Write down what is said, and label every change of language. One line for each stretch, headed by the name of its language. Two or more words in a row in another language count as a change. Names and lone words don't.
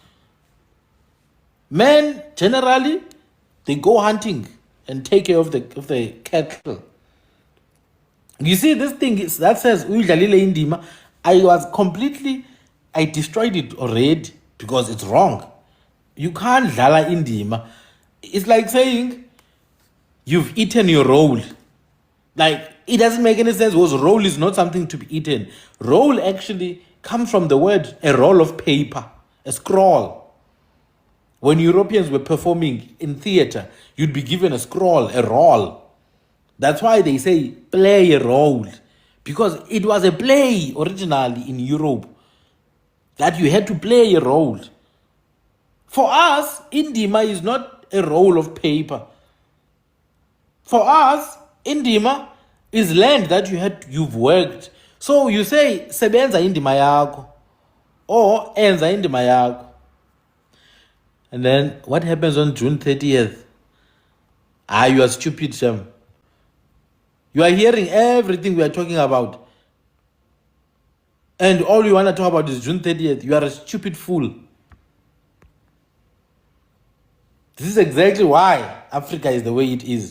English: Men, generally, they go hunting and take care of the cattle. You see, this thing that says
Xhosa: Uyidlalile Indima,
English: I destroyed it already because it's wrong. You can't
Xhosa: dlala indima.
English: It's like saying you've eaten your roll. Like, it doesn't make any sense because roll is not something to be eaten. Roll actually comes from the word a roll of paper, a scroll. When Europeans were performing in theater, you'd be given a scroll, a roll. That's why they say play a role, because it was a play originally in Europe that you had to play a role. For us, indima is not a roll of paper. For us, indima is land that you've worked. So you say
Xhosa: sebenza indima yakho
English: or
Xhosa: enza indima yakho.
English: And then what happens on June 30th? You are stupid, Shem. You are hearing everything we are talking about, and all you want to talk about is June 30th. You are a stupid fool. This is exactly why Africa is the way it is.